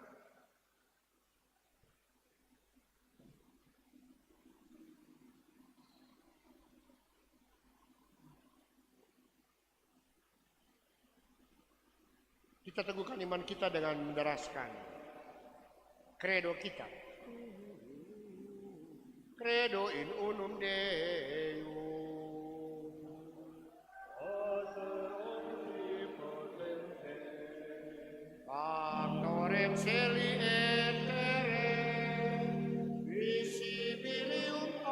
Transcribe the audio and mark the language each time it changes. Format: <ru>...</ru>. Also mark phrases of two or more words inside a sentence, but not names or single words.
<id>Kita teguhkan iman kita dengan menderaskan kredo kita.</id> <la>Credo in unum Deum. Factorem celi et terre, visibilium</la>